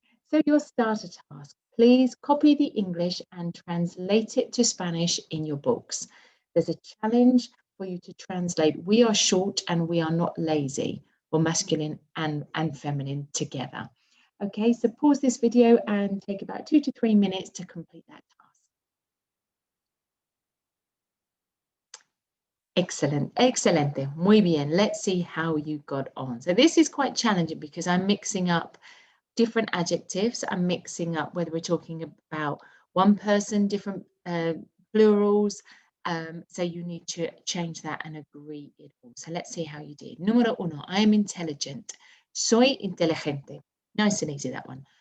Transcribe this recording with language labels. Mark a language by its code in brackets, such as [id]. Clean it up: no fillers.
[en] So your starter task, please copy the English and translate it to Spanish in your books. There's a challenge for you to translate "we are short and we are not lazy," or masculine and feminine together. Okay, so pause this video and take about 2 to 3 minutes to complete that task. Excellent, [es] excelente, muy bien. [en] Let's see how you got on. So this is quite challenging because I'm mixing up different adjectives. I'm mixing up whether we're talking about one person, different plurals. So you need to change that and agree it all. So let's see how you did. [es] Número 1, [en] I am intelligent. [es] Soy inteligente. [en] Nice and easy, that one.